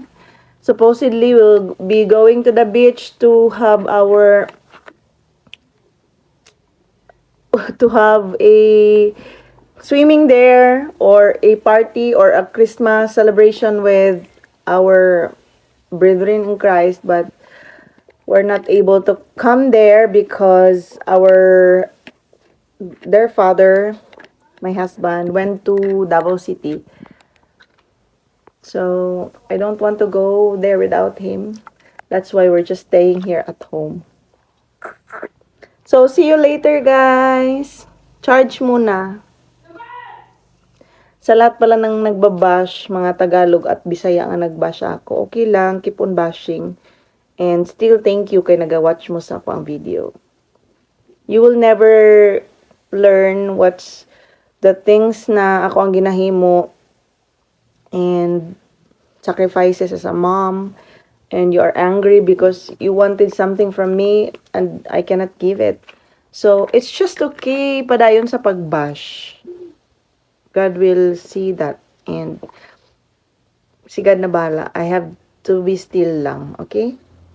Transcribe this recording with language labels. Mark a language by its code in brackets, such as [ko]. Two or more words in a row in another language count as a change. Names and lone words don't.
[en] Supposedly, we'll be going to the beach to have our to have a swimming there or a party or a Christmas celebration with our brethren in Christ, but we're not able to come there because their father, my husband, went to Davao City. So I don't want to go there without him. That's why we're just staying here at home. So see you later, guys. [tl] Charge muna. Sa lahat pala ng nagbabash, mga Tagalog at Bisaya ang nagbash ako, okay lang, [en] keep on bashing. And still thank you [ceb] kay nag-watch mo sa ako ang video. [en] You will never learn what's the things [ceb] na ako ang ginahimo [en] and sacrifices as a mom, and you are angry because you wanted something from me and I cannot give it. So, it's just okay [ceb] padayon sa pagbash. [en] God will see that and [ceb] si God na bahala. [en] I have to be still lang, okay?